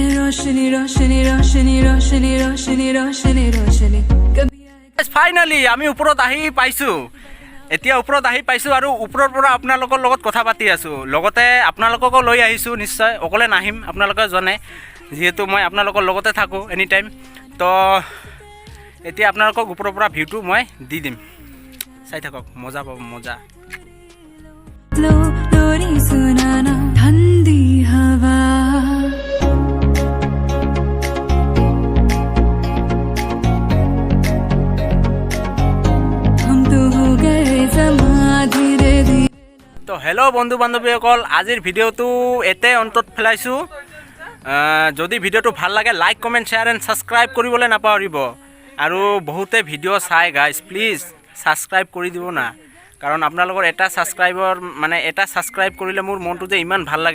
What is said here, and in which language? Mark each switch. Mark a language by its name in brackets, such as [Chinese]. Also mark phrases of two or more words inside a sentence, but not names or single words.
[Hindi] रोशनी रोशनी रोशनी रोशनी रोशनी रोशनी रोशनी, कभी आए। [Assamese] ফাইনালি আমি ওপৰত আহি পাইছোঁ, এতিয়া ওপৰত আহি পাইছোঁ আৰু ওপৰৰ পৰা আপোনালোকৰ লগত কথা পাতি আছোঁ, লগতে আপোনালোককো লৈ আহিছোঁ। নিশ্চয় অকলে নাহিম, আপোনালোকে জানে, যিহেতু মই আপোনালোকৰ লগতে থাকোঁ [English] any time. [Assamese] তো এতিয়া আপোনালোকক ওপৰৰ পৰা ভিউটো মই দি দিম, চাই থাকক, মজা পাব, মজা। [Hindi] लोरी सुनाना ठंडी हवा, हम तो हो गए समा धीरे धीरे। [Assamese] তো হেল্ল' বন্ধু বান্ধৱীসকল, আজিৰ ভিডিঅ'টো এতে অন্তত পেলাইছোঁ। যদি ভিডিঅ'টো ভাল লাগে [English] like comment share and subscribe [Assamese] কৰিবলৈ নাপাহৰিব। আৰু বহুতে ভিডিঅ' চাই গাইজ, প্লিজ ছাবস্ক্ৰাইব কৰি দিব না, কাৰণ আপোনালোকৰ এটা ছাবস্ক্ৰাইব কৰিলে মোৰ মনটো যে ইমান ভাল লাগে।